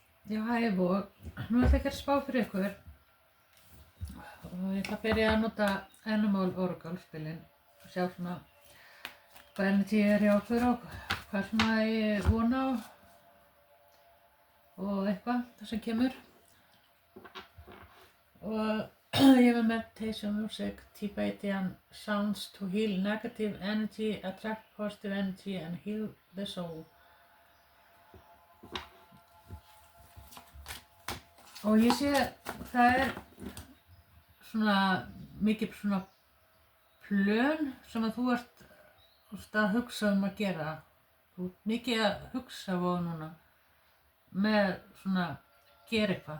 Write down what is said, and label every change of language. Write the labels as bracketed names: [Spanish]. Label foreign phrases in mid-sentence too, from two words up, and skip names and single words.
[Icelandic] Já, hæ og nú ætla ég að spá fyrir ykkur og ég ætla að byrja að nota Animal Oracle spilin og sjá svona hvað energy hjá okkur og hvað sem ég vona á og eitthvað það sem kemur og ég hef [English] meditation music, Tibetan sounds to heal negative energy, attract positive energy and heal the soul. [Icelandic] Og ég sé það svona mikið svona plön sem að þú ert að hugsa að gera. Þú ert mikið að hugsa á núna með svona gera eitthvað.